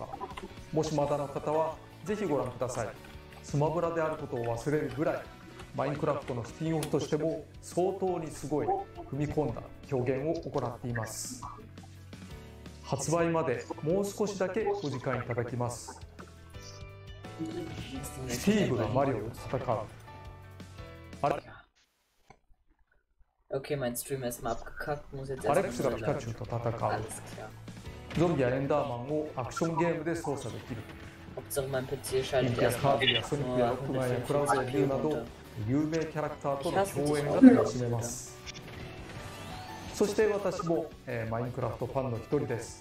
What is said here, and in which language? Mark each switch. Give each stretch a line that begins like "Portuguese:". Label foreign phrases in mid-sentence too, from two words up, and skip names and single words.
Japanese: もしまだの方はぜひご覧ください。スマブラであることを忘れるぐらい、マインクラフトのスピンオフとしても相当にすごい踏み込んだ表現を行っています。発売までもう少しだけお時間いただきます。スティーブがマリオと戦う。あれ
German: Okay, mein Stream ist mal abgekackt, muss jetzt
Japanese: アレックスがピカチュウと戦う。ゾンビやエンダーマンをアクションゲームで操作できる。ピンクやカービィやソニックやロックマンやクラウドやリュウなど有名キャラクターとの共演が楽しめます。そして私も、マインクラフトファンの一人です。